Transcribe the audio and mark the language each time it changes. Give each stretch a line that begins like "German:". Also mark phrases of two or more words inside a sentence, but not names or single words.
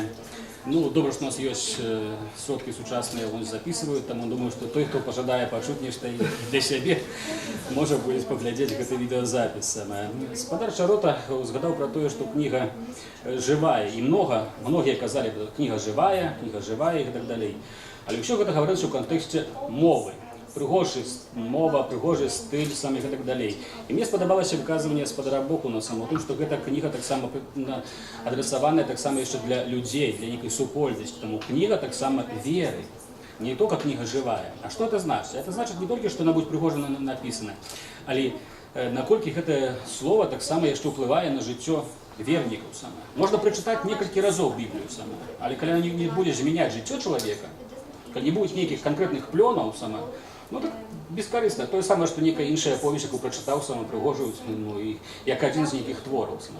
Belarusian: Ну, добра, што у нас ёсць сродкі сучасныя, вон записываюць, таму думаю, што той, хто пажадае пачуць нешта для сябе, можа будзе паглядзець гэты відэазапіс. Гаспадар Чарота згадаў пра тое, што кніга жывая, і многія казалі, кніга жывая і так далей. Але ўсё гэта гаварылася ў кантэксце мовы. Прыгожая мова, прыгожы стыль самих и так далей. І мне спадабалася выказванне гаспадара Бохуна самого, тому што гэта кніга таксама адресаваная таксама яшчэ для людзей, для некай супольнасці. Таму кніга таксама веры.
Russian: Не только книга живая. А что это значит? Это значит не только, что она будет пригожа написана,
Belarusian: але наколькі гэта слово таксама яшчэ ўплывае на жыццё вернікаў сама. Можна прачытаць некалькі разоў Біблію сама, але калі она не будзе змяняць жыццё чалавека, калі не будзе нейкіх канкрэтных плёнаў сама, ну так бескарысна. Тое самае, што некая іншая аповесць, яку прачытаў сама прыгожую, ну, і як адзін з нейкіх твораў сама.